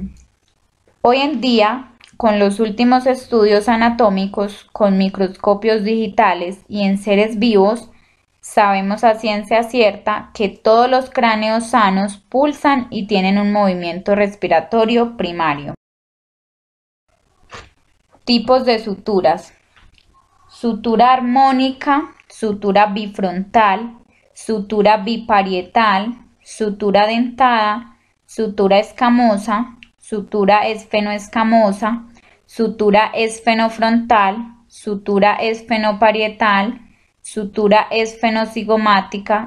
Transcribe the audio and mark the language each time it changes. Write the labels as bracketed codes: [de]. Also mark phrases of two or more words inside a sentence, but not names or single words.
[es] Hoy en día, con los últimos estudios anatómicos con microscopios digitales y en seres vivos, sabemos a ciencia cierta que todos los cráneos sanos pulsan y tienen un movimiento respiratorio primario. Tipos de suturas. Sutura armónica, sutura bifrontal, sutura biparietal, sutura dentada, sutura escamosa, sutura esfenoescamosa, sutura esfenofrontal, sutura esfenoparietal, sutura esfenocigomática,